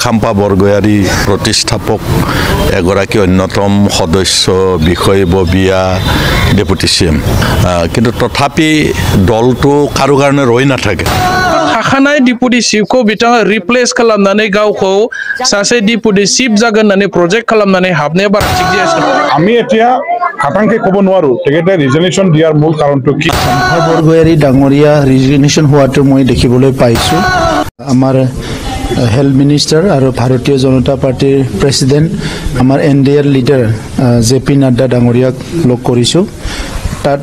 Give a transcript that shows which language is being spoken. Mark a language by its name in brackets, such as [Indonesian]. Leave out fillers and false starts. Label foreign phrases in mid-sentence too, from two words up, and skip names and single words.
[Assamese] খাম্পা বৰগয়াৰী প্ৰতিষ্ঠাপক এগৰাকী অন্যতম সদস্য বিষয়ববীয়া [English] deputy CM [Assamese] কিন্তু তথাপি দলটো কাৰো কাৰণে ৰৈ নাথাকে [Bodo] थाखानाय डिपुटि चिफखौ बिथाङा रिप्लेस खालामनानै गावखौ सासे [English] deputy chief [Bodo] जागोन होननानै प्रजेक्ट खालामनानै हाबनाया बारा थिग जायासै [Assamese] আমি এতিয়া খাটাংকে ক'ব নোৱাৰো তেখেতে ৰিজনেশ্যন দিয়াৰ মূল কাৰণটো কি খাম্পা বৰগয়াৰী ডাঙৰীয়া ৰিজনেশ্যন হোৱাটো মই দেখিবলৈ পাইছোঁ আমাৰ [English] health minister [Assamese] আৰু ভাৰতীয় জনতা পাৰ্টিৰ প্ৰেচিডেণ্ট আমাৰ NDA লিডাৰ JP নাড্ডা ডাঙৰীয়াক লগ কৰিছোঁ তাত